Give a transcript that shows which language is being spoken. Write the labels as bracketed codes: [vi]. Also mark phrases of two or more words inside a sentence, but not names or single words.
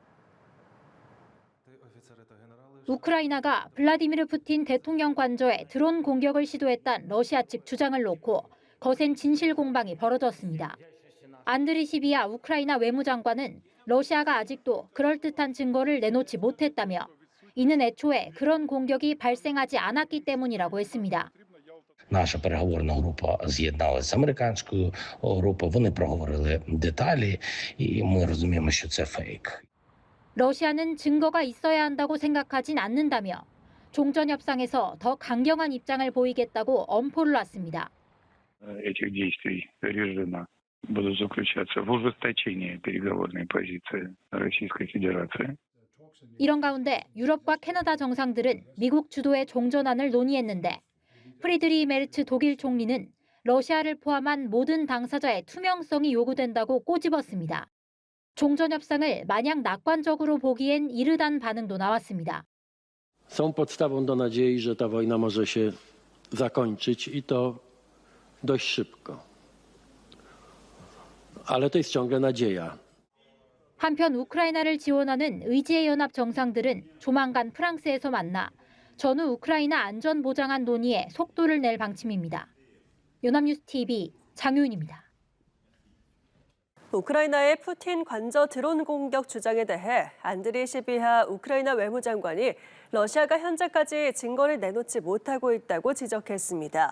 [ko] 우크라이나가 블라디미르 푸틴 대통령 관저에 드론 공격을 시도했다는 러시아 측 주장을 놓고 거센 진실 공방이 벌어졌습니다. 안드리 시비아 우크라이나 외무장관은 러시아가 아직도 그럴듯한 증거를 내놓지 못했다며 이는 애초에 그런 공격이 발생하지 않았기 때문이라고 했습니다. [uk] Наша переговорна група з'єдналася з американською групою, вони проговорили деталі, і ми розуміємо, що це фейк. [ko] 러시아는 증거가 있어야 한다고 생각하진 않는다며 종전 협상에서 더 강경한 입장을 보이겠다고 엄포를 놨습니다. [ru] Этих действий режима будут заключаться в ужесточении переговорной позиции Российской Федерации. [ko] 이런 가운데 유럽과 캐나다 정상들은 미국 주도의 종전안을 논의했는데 프리드리히 메르츠 독일 총리는 러시아를 포함한 모든 당사자의 투명성이 요구된다고 꼬집었습니다. 종전 협상을 마냥 낙관적으로 보기엔 이르단 반응도 나왔습니다. [pl] Są podstawą do nadziei, że ta wojna może się zakończyć i to dość szybko. Ale to jest ciągle nadzieja. [ko] 한편 우크라이나를 지원하는 의지의 연합 정상들은 조만간 프랑스에서 만나 전후 우크라이나 안전 보장안 논의에 속도를 낼 방침입니다. 연합뉴스 TV 장효인입니다. 우크라이나의 푸틴 관저 드론 공격 주장에 대해 안드리 시비하 우크라이나 외무장관이 러시아가 현재까지 증거를 내놓지 못하고 있다고 지적했습니다.